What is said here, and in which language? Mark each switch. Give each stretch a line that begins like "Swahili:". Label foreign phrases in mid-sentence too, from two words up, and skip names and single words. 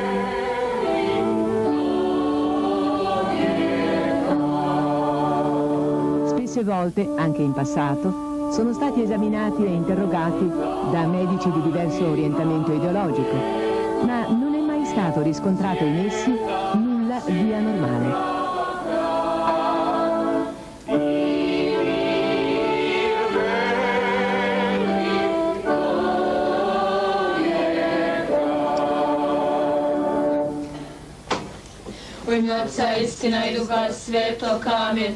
Italian: Spesse volte, anche in passato, sono stati esaminati e interrogati da medici di diverso orientamento ideologico, ma non è mai stato riscontrato in essi nulla di anormale.
Serbian: U ime Otca, istina i Duha Svetog, amin.